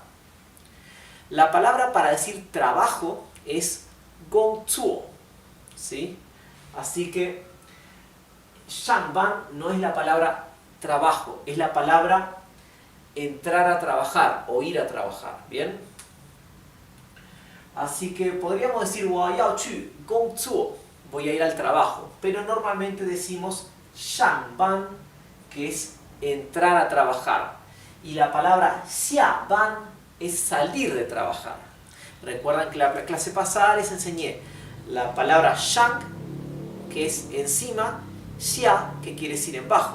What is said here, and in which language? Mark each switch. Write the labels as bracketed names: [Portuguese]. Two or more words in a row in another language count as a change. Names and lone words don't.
[Spanish] La palabra para decir trabajo es 工作, ¿sí? Así que 上班 no es la palabra trabajo, es la palabra entrar a trabajar o ir a trabajar. ¿Bien? Así que podríamos decir [Chinese] 我要去工作, [Spanish] voy a ir al trabajo, pero normalmente decimos 上班, que es entrar a trabajar. Y la palabra 下班 es salir de trabajar. Recuerdan que la clase pasada les enseñé la palabra 上, que es encima, 下, que quiere decir en bajo.